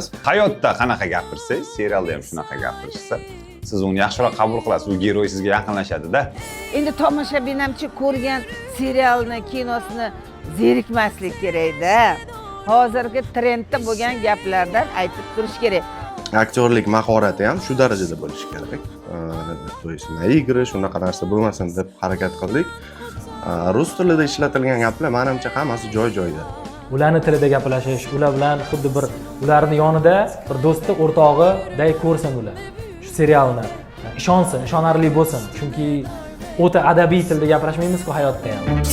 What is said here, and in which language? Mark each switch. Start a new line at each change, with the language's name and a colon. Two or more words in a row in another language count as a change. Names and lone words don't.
Uzbek: Hayotda qanaqa gapirsangiz, serialda ham shunaqa gapirishsa, siz uni yaxshiroq qabul qilasiz. U giroy sizga yaqinlashadi-da. Endi tomoshabin hamchi ko'rgan serialni, kinosini zerikmaslik kerak-da. Hozirgi trendda bo'lgan gaplardan aytib turish kerak. Aktyorlik mahorati ham shu darajada bo'lishi kerak.
Russian: То есть игры
Uzbek: shunaqa narsa bo'lmasin deb harakat qildik. Rus tilida ishlatilgan gaplar menimcha hammasi joy-joyida. Ularning tilida gaplashish, ular bilan xuddi bir ularni yonida bir do'sti, o'rtog'iday ko'rsin ular. Shu serialni ishonsin, ishonarli bo'lsin. Chunki o'ta adabiy tilda gapirishmaymiz-ku hayotda ham.